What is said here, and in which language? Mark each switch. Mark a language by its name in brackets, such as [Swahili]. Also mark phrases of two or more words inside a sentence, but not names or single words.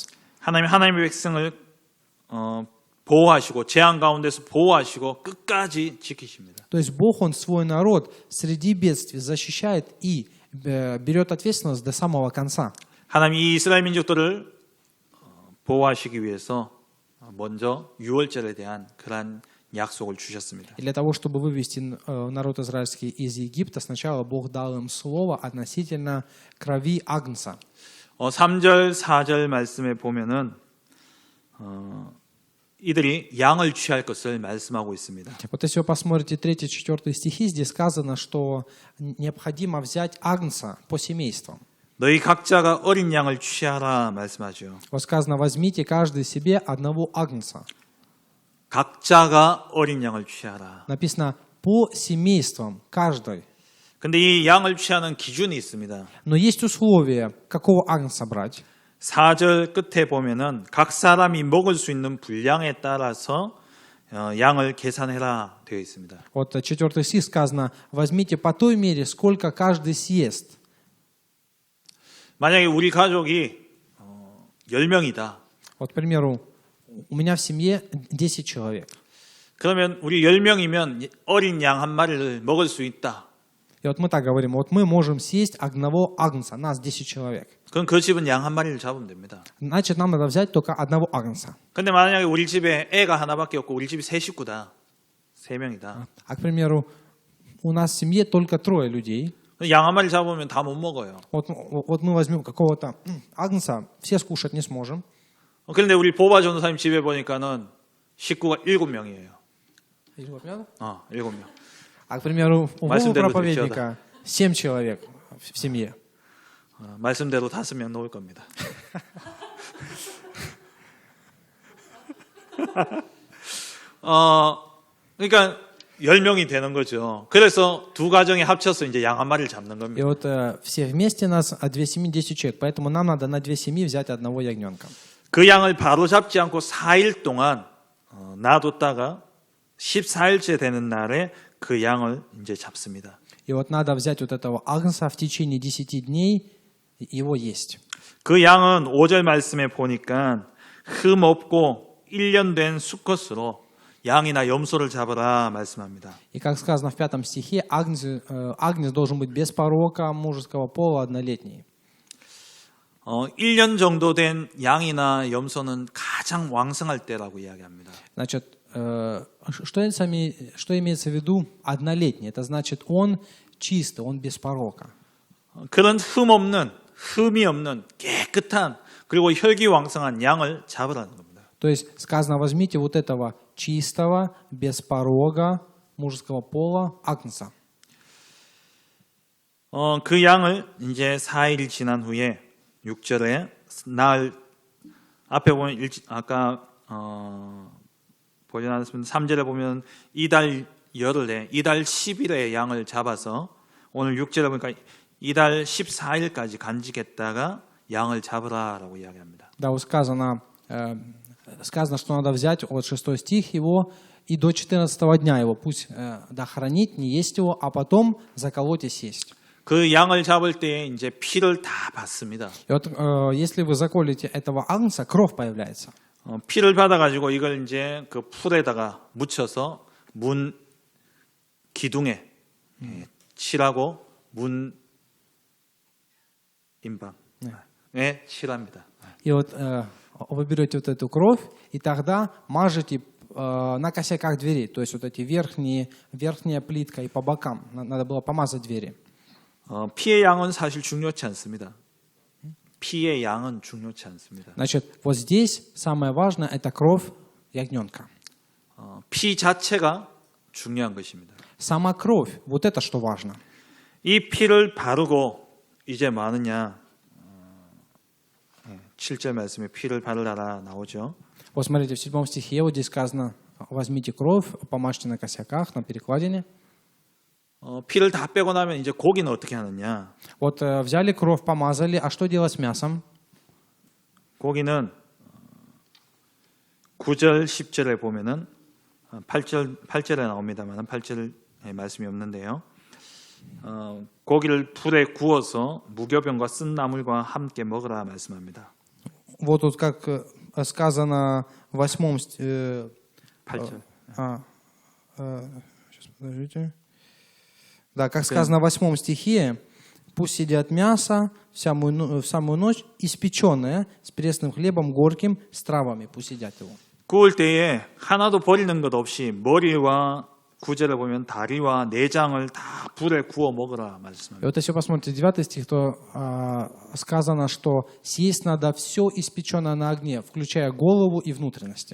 [Korean] 하나님의 백성을 보호하시고 재앙 가운데서 보호하시고 끝까지 지키십니다. [Russian] То есть Бог, Он свой народ среди бедствий защищает и берет ответственность до самого конца. [Korean] 하나님 이 이스라엘 민족들을 보호하시기 위해서 먼저 유월절에 대한 그러한 약속을 주셨습니다. [Russian] И для того, чтобы вывести народ израильский из Египта, сначала Бог дал им слово относительно крови Агнца. [Korean] 3절, 4절 말씀에 보면은 이들이 양을 취할 것을 말씀하고 있습니다. [Russian] Вот если вы посмотрите 3-4 стихи, здесь сказано, что необходимо взять Агнца по семействам. [Korean] 너희 각자가 어린 양을 취하라 말씀하죠. [Russian] Вот сказано, возьмите каждый себе одного Агнца. [Korean] 각자가 어린 양을 취하라. [Russian] Написано по семействам, каждый. [Korean] 근데 이 양을 취하는 기준이 있습니다. [Russian] Но есть условия, какого Агнца брать. [Korean] 4절 끝에 보면은 각 사람이 먹을 수 있는 분량에 따라서 양을 계산해라 되어 있습니다. [Russian] Вот 4 стих сказано, возьмите по той мере, сколько каждый съест. [Korean] 만약에 우리 가족이 10명이다. [Russian] Вот, к примеру, у меня в семье 10 человек. [Korean] 그러면 우리 10명이면 어린 양 한 마리를 먹을 수 있다. [Russian] И вот мы так говорим, вот мы можем съесть одного Агнца, нас 10 человек. [Korean] 그럼 그 집은 양 한 마리를 잡으면 됩니다. [Russian] Значит, нам надо взять только одного Агнца. [Korean] 근데 만약에 우리 집에 애가 하나밖에 없고 우리 집이 세 식구다. 3명이다. [Russian] А, к примеру, у нас в семье только 3 людей. [Korean] 양 한 마리 잡으면 다 못 먹어요. [Russian] Вот мы возьмем какого-то Агнца, все скушать не сможем. [Korean] 그런데 우리 보바 전도사님 집에 보니까는 식구가 7명이에요. 7명. [Russian] А, к примеру, у Вовы [Korean] 말씀대로 [Russian] проповедника 7 человек в семье. [Korean] 말씀대로 5명 놓을 겁니다. 그러니까 10명이 되는 거죠. 그래서 두 가정이 합쳐서 이제 양 한 마리를 잡는 [Russian] И [Korean] 겁니다. [Russian] вот все вместе нас 2 семьи 10 человек, поэтому нам надо на 2 семьи взять одного ягненка. [Korean] 그 양을 바로 잡지 않고 4일 동안 놔뒀다가 14일째 되는 날에 그 양을 이제 잡습니다. [Russian] И вот надо взять вот этого Агнца в течение 10 дней, его есть. [Korean] 그 양은 5절 말씀에 보니까 흠 없고 1년 된 수컷으로 양이나 염소를 잡으라 말씀합니다. [Russian] И как сказано в 5 стихе, Агнец должен быть без порока, мужеского пола, однолетний. [Korean] 1년 정도 된 양이나 염소는 가장 왕성할 때라고 이야기합니다. [Russian] Значит, что имеется в виду однолетний? Это значит, он чистый, он без порока. [Korean] 그런 흠이 없는 깨끗한 그리고 혈기왕성한 양을 잡으라는 겁니다. [Russian] То есть сказано, возьмите вот этого чистого, без порога, мужеского пола Агнца. [Korean] 그 양을 이제 4일 지난 후에 6절에 날 앞에 보면 아까 보지 않았습니다. 3절에 보면 이달 열흘에 이달 10일에 양을 잡아서 오늘 6절에 보니까 이달 14일까지 간직했다가 양을 잡으라라고 이야기합니다. [Russian] Да, вот сказано, что надо взять, вот 6 стих его, и до 14 дня его, пусть хранить, не есть его, а потом заколоть и съесть. [Korean] 그 양을 잡을 때 이제 피를 다 받습니다. [Russian] И вот если вы заколите этого агнца, кровь появляется. [Korean] 피를 받아가지고 이걸 이제 그 풀에다가 묻혀서 문 기둥에 칠하고 문 인방에 칠합니다. [Russian] И вот вы берете вот эту кровь, и тогда мажете на косяках дверей, то есть вот эти верхняя плитка и по бокам. Надо было помазать двери. [Korean] 피의 양은 사실 중요치 않습니다. 피의 양은 중요치 않습니다. [Russian] Значит, вот здесь самое важное – это кровь ягненка. [Korean] 피 자체가 중요한 것입니다. [Russian] Сама кровь, вот это что важно. [Korean] 이 피를 바르고 이제 뭐 하느냐? 7절 말씀에 피를 바르라 나오죠. [Russian] Вот смотрите, в 7 стихе вот здесь сказано, возьмите кровь, помажьте на косяках, на перекладине. [Korean] 피를 다 빼고 나면 이제 고기는 어떻게 하느냐? [Russian] Вот взяли кровь, помазали, а что делать с мясом? [Korean] 고기는 9절, 10절에 보면은 8절에 나옵니다만 8절 말씀이 없는데요. 고기를 불에 구워서 무교병과 쓴 나물과 함께 먹으라 말씀합니다. [Russian] Вот тут как сказано в 8 [Korean] 8절. [Russian] сейчас, подождите. Да, как сказано в 8 стихе, пусть съедят мясо в самую ночь, испеченное, с пресным хлебом горьким, с травами, пусть едят его. [Korean] 구울 때에 하나도 버리는 것 없이 머리와 9절에 보면 다리와 내장을 다 불에 구워 먹으라 [Russian] И [Korean] 말씀합니다. [Russian] вот если посмотрите 9 стих, то сказано, что съесть надо все испеченное на огне, включая голову и внутренности.